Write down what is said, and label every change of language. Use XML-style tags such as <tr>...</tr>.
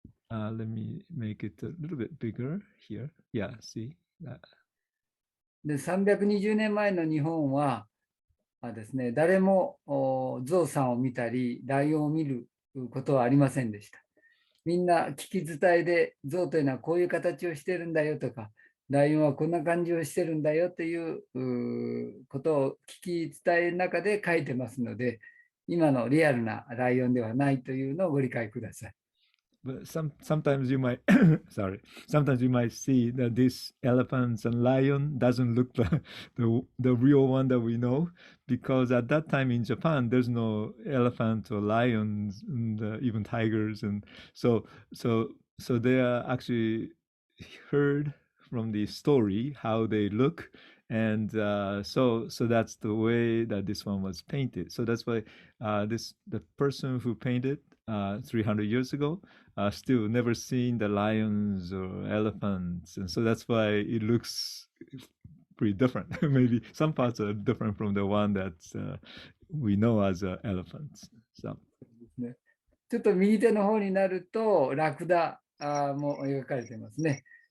<en>Let me make it a little bit bigger here. Yeah, see that.</en> <ja>で、320年前の日本はですね、誰も象さんを見たり、ライオンを見ることはありませんでした。みんな聞き伝えで、象というのはこういう形をしてるんだよとか、ライオンはこんな感じをしてるんだよということを聞き伝えの中で書いてますので、今のリアルなライオンではないというのをご理解ください。</ja> <en>But sometimes you might sometimes you might see that this elephants and lion doesn't look like the real one that we know, because at that time in Japan there's no elephant or lions and even tigers, and so they are actually heard from the story how they look, and so that's the way that this one was painted. So that's why the person who painted 300 years ago still never seen the lions or elephants, and so that's why it looks pretty different. Maybe some parts are different from the one that we know as elephants. So.</en> <ja>ちょっと右手の方になるとラクダも描かれてますね。</ja>